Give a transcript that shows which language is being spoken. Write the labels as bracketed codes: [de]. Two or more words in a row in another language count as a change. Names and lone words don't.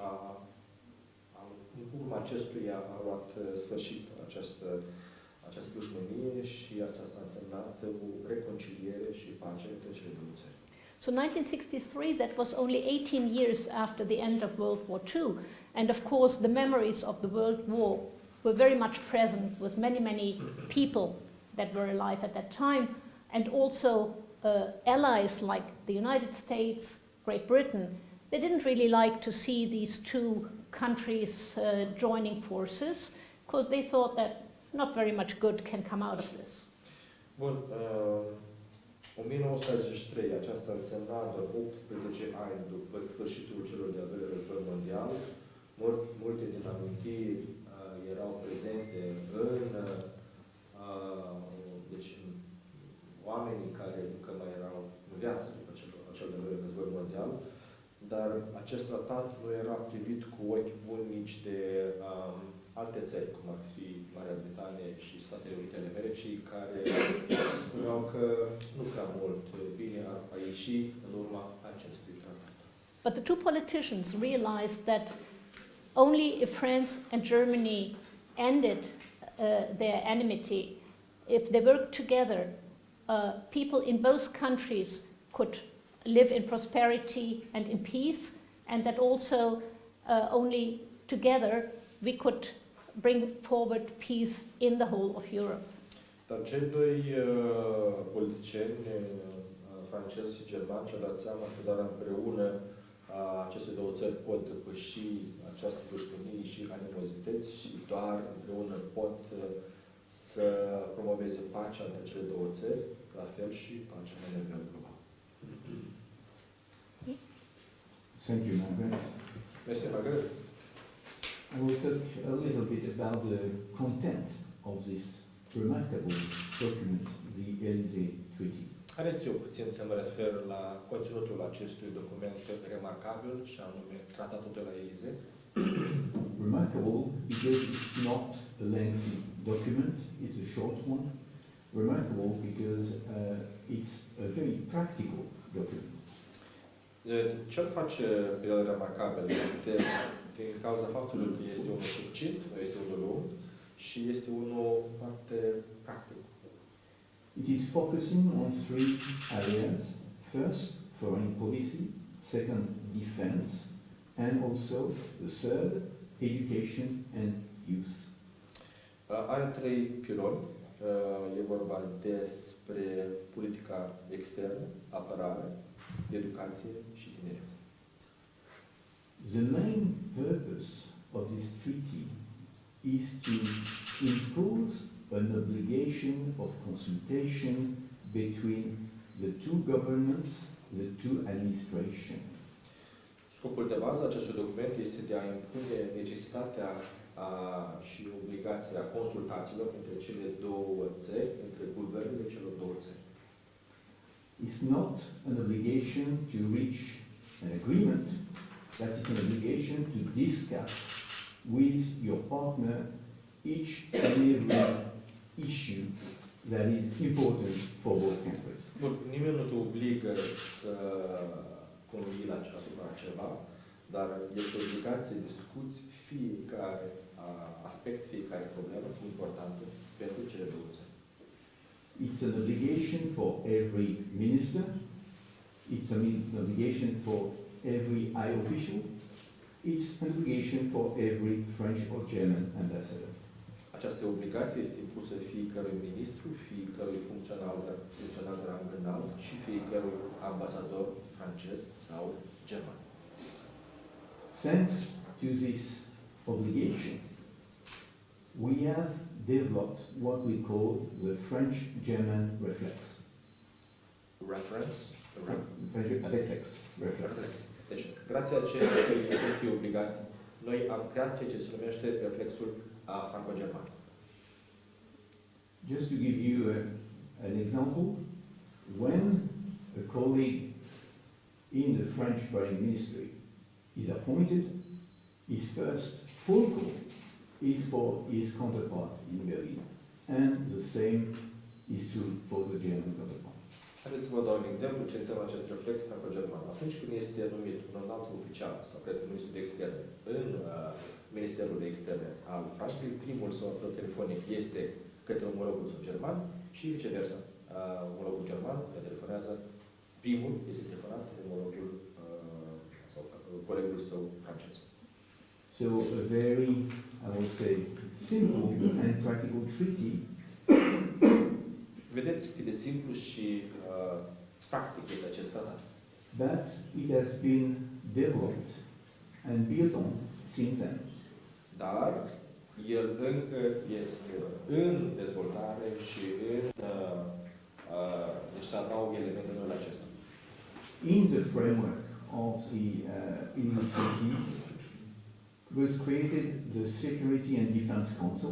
[ro] în urma acestuia a luat sfârșit această dușmănie și aceasta a însemnat o reconciliere și pace între cele două țări. [en] So 1963, that was only 18 years after the end of World War II, and of course the memories of the World War were very much present with many, many people that were alive at that time, and also allies like the United States, Great Britain. They didn't really like to see these two countries joining forces, because they thought that not very much good can come out of this. [ro] Bun, 1963, aceasta însemna doar 18 ani după sfârșitul celor de-al doilea război mondial. Multe din amintiri erau prezente deci oamenii care încă mai erau în viață după cel de-al doilea război mondial, dar acest tratat nu era privit cu ochi buni nici de alte țări, cum ar fi Marea Britanie și Statele Unite ale Americii, care spuneau că nu prea mult bine a ieșit în urma acestui tratat. [en] But the two politicians realized that only if France and Germany ended their enmity, if they worked together, people in both countries could live in prosperity and in peace, and that also only together we could bring forward peace in the whole of Europe. [ro] Dar cei doi politicieni, francez și german, și-au dat seama că doar împreună aceste două țări pot depăși această dușmănie și animozități și doar împreună pot să promoveze pacea între cele două țări, la fel și pacea la nivel global. [en] Thank you, Margaret. [ro] Mersi, Margaret. [en] I will talk a little bit about the content of this remarkable document, the Élysée Treaty. [ro] Haideți eu puțin să mă refer la conținutul acestui document remarcabil, și anume Tratatul de la Élysée. [en] Remarkable because it's not a lengthy document, it's a short one. Remarkable because it's a very practical document. [ro] Ce-l face pe el remarcabil este din cauza faptului că este unul succint, nu este unul lung și este unul foarte practic. [en] It is focusing on three areas. First, foreign policy. Second, defense. and also the third, education and youth. [ro] Are trei piloni. E vorba despre politica externă, apărare, educație și tineret. [en] The main purpose of this treaty is to impose an obligation of consultation between the two governments, the two administrations. [ro] Scopul de bază acestui document este de a impune necesitatea și obligația consultațiilor între cele două țări, între guvernele celor două țări. [en] It's not an obligation to reach an agreement, but it's an obligation to discuss with your partner each and every issue that is important for both countries. [ro] Bun, nimeni nu te obligă să convii asupra ceva, dar este o obligație să discuți fiecare aspect, fiecare problemă importantă pentru cele două țări. [en] It's an obligation for every minister, it's an obligation for every high official, it's an obligation for every French or German ambassador. [ro] Această obligație este impusă fiecărui ministru, fiecărui funcționar de rang înalt și fiecărui ambasador francez sau german. [en] Thanks to this obligation, we have developed what we call the French-German reflex. Reflex. [ro] Deci, grație acestei obligații, noi am creat ceea ce se numește reflexul franco-german. [en] Just to give you an example, when a colleague in the French Foreign Ministry is appointed, his first phone call is for his counterpart in Berlin, and the same is true for the German counterpart. [ro] Haideți să vă dau un exemplu ce înseamnă acest reflex franco-german. Atunci când este numit un înalt oficial sau ministru de externe în Ministerul de Externe al Franței, primul său apel telefonic este către omologul său german și viceversa. Omologul german care telefonează, primul este telefonat de omologul sau colegul său francez. [en] So a very, I would say, simple and practical treaty. [ro] Vedeți cât de simplu și practic este acest tratat. [en] But it has been developed and built on since then. [ro] Dar el încă este în dezvoltare și deci se adaugă elemente noi la acesta. [en] In the framework of the Élysée Treaty was created the Security and Defense Council.